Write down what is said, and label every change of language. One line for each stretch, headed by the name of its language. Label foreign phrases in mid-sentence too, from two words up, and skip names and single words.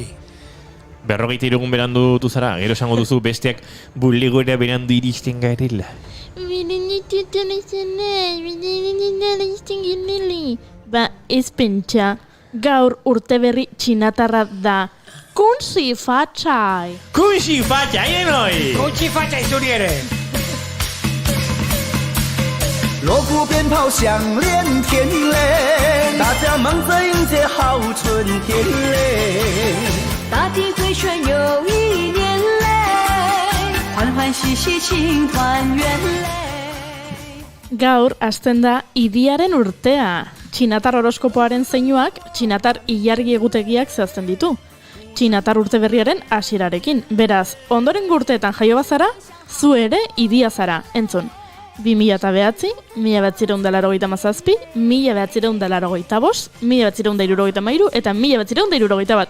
Basque: 43 egun berandu dutu zara, gero esango duzu besteak bulegora berandu iristen garela. Ba, ez pentsa, gaur urte berri txinatarra da.
Chinese: 恭喜发财! 恭喜发财, noi! Gutxi fatxa izuri ere! 锣鼓鞭炮响连天嘞，大家忙着迎接好春天嘞。大地回旋又一年嘞，欢欢喜喜庆团圆嘞。
Basque: Gaur, hasten da idiaren urtea. Txinatar horoskopoaren zeinuak, txinatar ilargi egutegiak zehazten ditu. Txinatar urte berriaren hasierarekin. Beraz, ondoren urteetan jaio bazara, zu ere idia zara, entzun. 2009, 1987, 1985, 1973 eta 1971.